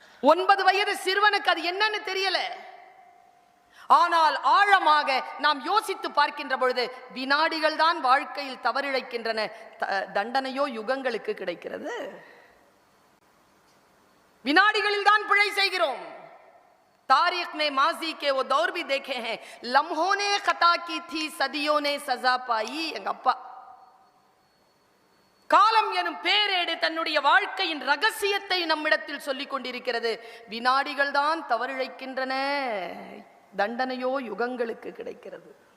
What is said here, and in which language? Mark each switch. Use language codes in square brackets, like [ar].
[ta] 9 வயது சிறுவனுக்கு அது என்னன்னு தெரியல. ஆனால் ஆழமாக நாம் யோசித்து பார்க்கின்ற பொழுது வினாடிகள் தான் வாழ்க்கையில் தவறிழைக்கின்றன, தண்டனையோ யுகங்களுக்கு கிடைக்கிறது. வினாடிகளில் தான் பிழை செய்கிறோம். [hi] तारीख में माजी के वो दौर भी देखे हैं, लम्हों ने खता की थी, सदियों ने सजा पाई. [ta] எங்க அப்பா காலம் எனும் பேரேடு தன்னுடைய வாழ்க்கையின் ரகசியத்தை நம்மிடத்தில் சொல்லிக் கொண்டிருக்கிறது. வினாடிகள் தான் தவறிழைக்கின்றன, தண்டனையோ யுகங்களுக்கு கிடைக்கிறது.